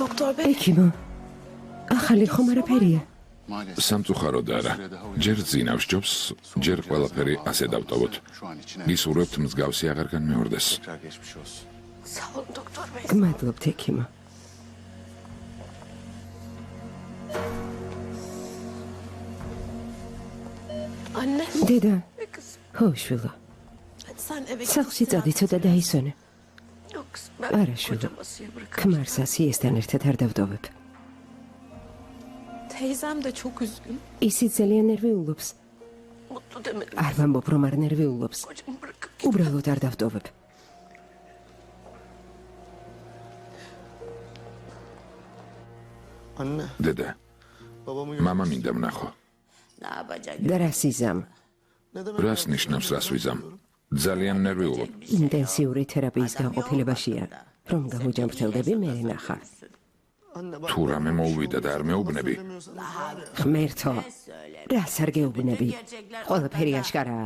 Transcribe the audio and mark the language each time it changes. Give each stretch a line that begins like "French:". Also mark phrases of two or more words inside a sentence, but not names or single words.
Georgian: ექიმო, ახალი ხომ არაფერია? სამწუხაროდ არა. ჯერ ძინავს ჯობს, ჯერ ყველაფერი ასე დავტოვოთ. გისურვებთ მსგავსი აღარ განმეორდეს.
Turkish: Sağ ol doktor bey.
Georgian: გმადლობთ, ექიმო.
Turkish: Anne.
Georgian: დედა,
Turkish: Kızım.
Georgian: ხო, შვილო.
Turkish: Hadi sen eve git.
Georgian: სახლში წადი, ცოტა დაისვენე.
Turkish: Yok kızım ben Ara şunu. kocamasiye bırakırım.
Georgian: ქმარსა სიესთან ერთად არ დავტოვებ.
Turkish: Teyzem de çok üzgün.
Georgian: ისიც ძალიან ნერვიულობს.
Turkish: Mutlu demedim.
Georgian: არ ვამბობ, რომ არ ნერვიულობს.
Turkish: Kocamı bırakıp
Georgian: უბრალოდ არ დავტოვებ.
Turkish: Anne,
Georgian: დედა,
Turkish: babamı
Georgian: მამა მინდა ვნახო. და რა სიზამ?
Turkish: ne demek?
Georgian: რას ნიშნავს რას ვიზამ? ძალიან ნერვიულობ. ინტენსიური თერაპიის განყოფილებაშია. რომ გამოჯამრთელდები მე ნახა.
Turkish: Anne bak.
Georgian: თუ რამე მოუვიდა და არ მეუბნები, ღმერთო, რას არ გეუბნები? ყველაფერი აშკარაა.